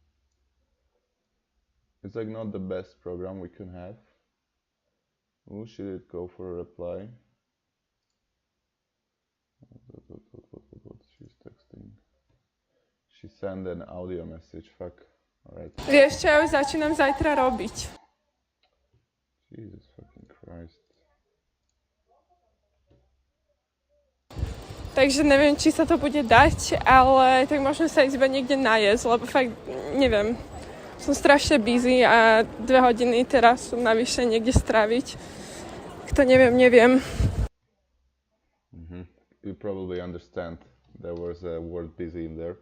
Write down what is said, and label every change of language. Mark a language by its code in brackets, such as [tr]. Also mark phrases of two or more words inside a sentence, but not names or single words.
[en] It's like not the best program we can have. Oh, should it go for a reply? What she's texting? She sent an audio message, fuck. Alright. [sk] Vieš čo, ja už začínam zajtra robiť. [en] Jesus fucking Christ. [sk] Takže neviem, či sa to bude dať, ale tak možno sa ísť iba niekde najesť, lebo fakt neviem. Som strašne busy a 2 hodiny teraz som navyše niekde stráviť. To neviem. [en] You probably understand there was a word busy in there.